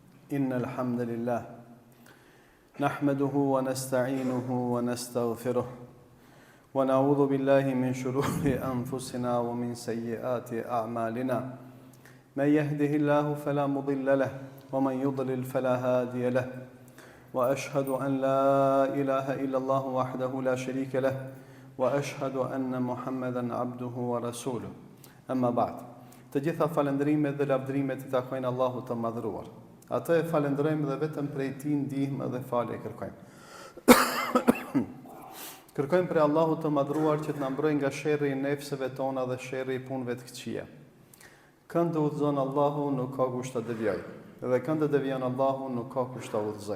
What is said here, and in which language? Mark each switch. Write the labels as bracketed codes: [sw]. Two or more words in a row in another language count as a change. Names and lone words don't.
[ar] إن الحمد لله نحمده ونستعينه ونستغفره ونعوذ بالله من شرور أنفسنا ومن سيئات أعمالنا من يهده الله فلا مضل له ومن يضلل فلا هادي له وأشهد أن لا إله إلا الله وحده لا شريك له وأشهد أن محمدا عبده ورسوله أما بعد. [sq] Të gjitha falëndrimet dhe lavdrimet I takojnë Allahut të madhëruar. Atë e falënderojmë dhe vetëm prej Tij ndihmë dhe falje kërkojmë. Kërkojmë prej Allahut të madhëruar që të na mbrojë nga sherrri I nefseve tona dhe sherrri I punëve të këqija. Kënd udhëzon Allahu nuk ka kush ta devijojë, dhe kënd devijon Allahu nuk ka kush ta udhëzojë.